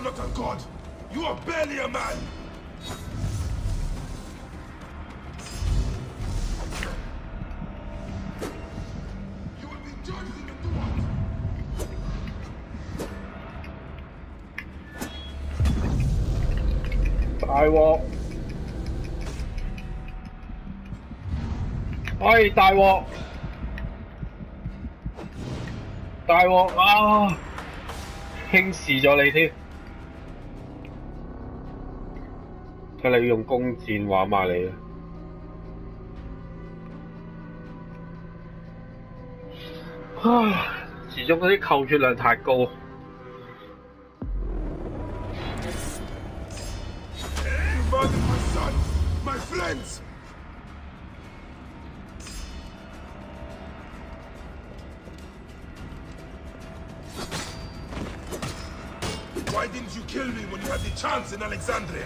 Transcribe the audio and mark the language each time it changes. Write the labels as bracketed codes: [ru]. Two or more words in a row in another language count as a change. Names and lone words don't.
[en] god! You are barely a man! You will be judged in the duel! [yue] 大鑊！喂，大鑊！大鑊啊！輕視咗你添，睇你要用弓箭玩埋你啊！唉，始終嗰啲扣血量太高。 [en] Murdered my son! My friends! Why didn't you kill me when you had the chance in Alexandria?